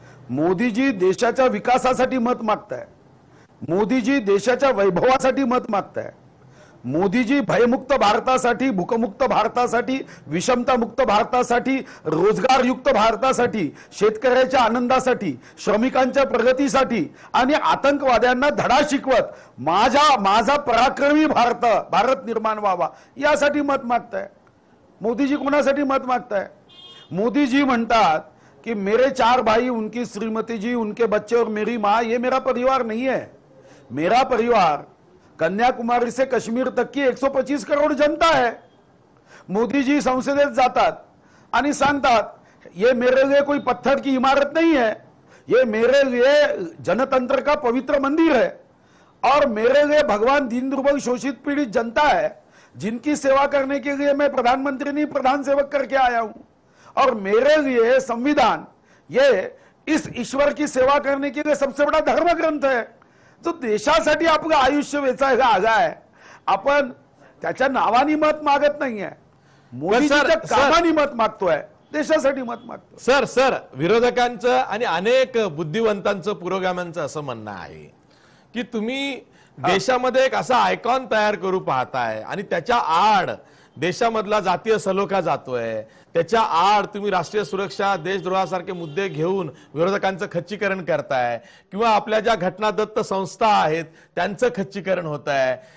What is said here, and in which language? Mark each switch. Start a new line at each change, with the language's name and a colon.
Marathi: मोदीजी देशाच्या विकासासाठी मत मागताय, मोदीजी देशाच्या वैभवासाठी मत मागताय, मोदीजी भयमुक्त भारतासाठी, भूकमुक्त भारतासाठी, विषमतामुक्त भारतासाठी, रोजगारयुक्त भारतासाठी, शेतकऱ्याच्या आनंदासाठी, श्रमिकांच्या प्रगतीसाठी आणि आतंकवाद्यांना धडा शिकवत माझा पराक्रमी भारत निर्माण व्हावा यासाठी मत मागताय. मोदीजी कोणासाठी मत मागताय? मोदीजी म्हणतात कि
Hindi: मेरे 4 भाई, उनकी श्रीमती जी, उनके बच्चे और मेरी माँ, ये मेरा परिवार नहीं है. मेरा परिवार कन्याकुमारी से कश्मीर तक की 125 करोड़ जनता है.
Marathi: मोदी जी संसदेत जातात आणि सांगतात
Hindi: ये मेरे लिए कोई पत्थर की इमारत नहीं है, ये मेरे लिए जनतंत्र का पवित्र मंदिर है और मेरे लिए भगवान दीन दुर्बल शोषित पीड़ित जनता है जिनकी सेवा करने के लिए मैं प्रधानमंत्री नहीं प्रधान सेवक करके आया हूं. और मेरे लिए संविधान ये इस ईश्वर की सेवा करने के लिए सबसे बड़ा धर्म ग्रंथ है.
Marathi: जो देशासाठी आपलं आयुष्य वेचायला आला आहे, आपण त्याच्या नावानी मत मागत नाहीये, मोदीजीच्या कामानी मत मागतोय. देशासाठी मत मागतो. सर विरोधकांचं आणि अनेक बुद्धिवंतांचं पुरोगाम्यांचं असं म्हणणं आहे की तुम्ही देशामध्ये एक असा आयकॉन तयार करू पाहताय आणि त्याच्या आड देशामधला जातीय सलोखा जातोय, त्याच्या आड तुम्ही राष्ट्रीय सुरक्षा देशद्रोहासारखे मुद्दे घेऊन विरोधकांचं खच्चीकरण करताय किंवा आपल्या ज्या घटनादत्त संस्था आहेत त्यांचं खच्चीकरण होत आहे.